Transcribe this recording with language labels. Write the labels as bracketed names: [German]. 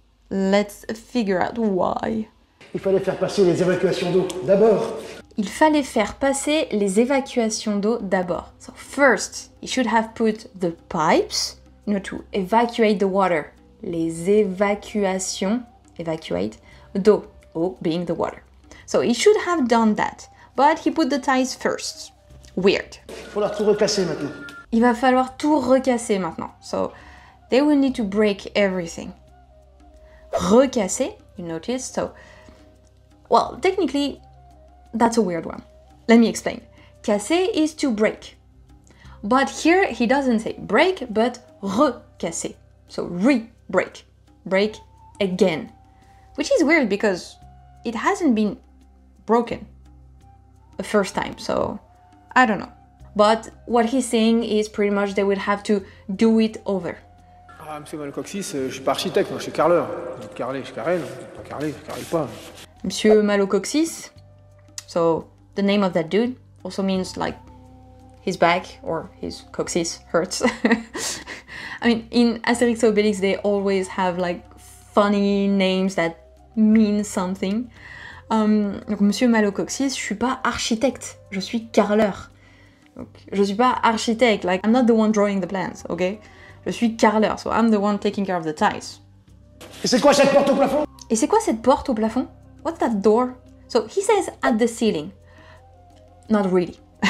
[English] Let's figure out why. [French] Il fallait faire passer les évacuations d'eau d'abord. Il fallait faire passer les évacuations d'eau d'abord. [English] So first, he should have put the pipes, to evacuate the water. [French] Les évacuations, [English] evacuate, [French] d'eau, eau [English] being the water. So he should have done that, but he put the tiles first. Weird. [French] Il va falloir tout recasser maintenant. Il va falloir tout recasser maintenant. [English] So they will need to break everything. Recasser, you notice, so, well, technically, that's a weird one. Let me explain. Casser is to break. But here he doesn't say break, but recasser. So re-break. Break again. Which is weird because it hasn't been broken the first time, so I don't know. But what he's saying is pretty much they would have to do it over. [French] Ah, monsieur Malcoxis, je suis pas architecte, moi je suis carreleur. Vous dites carreler, je carrelle. Vous dites pas carreler, je carrelle pas. [English] Monsieur Malocoxis, so the name of that dude also means like his back or his coccyx hurts. I mean, in Asterix et Obélix, they always have like funny names that mean something. [French] Donc, Monsieur Malocoxis, je suis pas architecte, je suis carreleur. Donc, je suis pas architecte, [English] like I'm not the one drawing the plans, okay? [French] Je suis carreleur, [English] so I'm the one taking care of the tiles. [French] Et c'est quoi cette porte au plafond? Et c'est quoi cette porte au plafond? [English] What's that door? So he says at the ceiling. Not really.